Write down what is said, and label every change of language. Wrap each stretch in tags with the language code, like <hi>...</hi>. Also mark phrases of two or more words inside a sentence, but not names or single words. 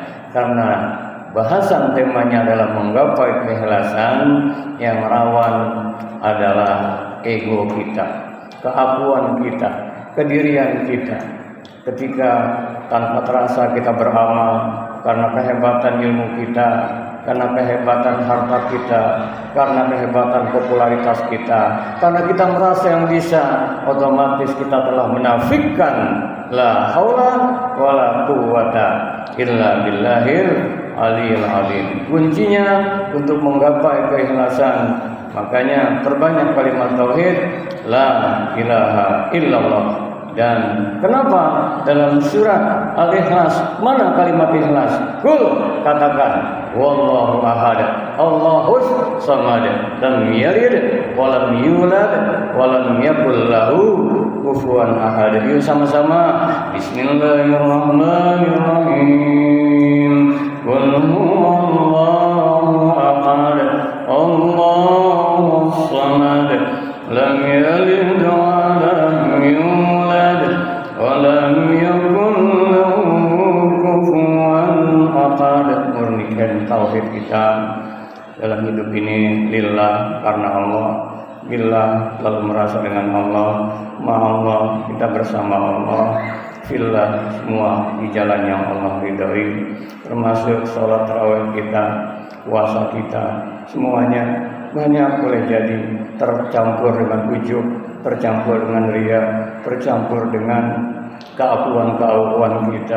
<id>Karena bahasan temanya adalah menggapai keikhlasan, yang rawan adalah ego kita, keakuan kita, kedirian kita. Ketika tanpa terasa kita beramal karena kehebatan ilmu kita, karena kehebatan harta kita, karena kehebatan popularitas kita, karena kita merasa yang bisa, otomatis kita telah menafikan</id> <ar>لا حول ولا قوة إلا بالله العلي العظيم.</ar> <id>Kuncinya untuk menggapai keikhlasan, makanya perbanyak kalimat tauhid</id> <ar>لا إله إلا الله.</ar> <id>Dan kenapa dalam surat Al-Ikhlas mana kalimat ikhlas?</id> <ar>قل katakan والله أحد الله الصمد لم يلد ولم يولد ولم يكن له كفوا أحد.</ar> <id>Yuk sama-sama bismillahirrahmanirrahim.</id> <ar>قل هو الله أحد الله الصمد لم يلد ولم يولد ولم يكن له كفوا أحد.</ar> <id>Murnikan tauhid kita dalam hidup ini lillah, karena Allah. Billah, lalu merasa dengan Allah, Allah, kita bersama Allah. Fillah, semua di jalan yang Allah ridhoi, termasuk sholat tarawih kita, puasa kita, semuanya banyak boleh jadi tercampur dengan ujub, tercampur dengan riya, tercampur dengan keakuan kita.</id>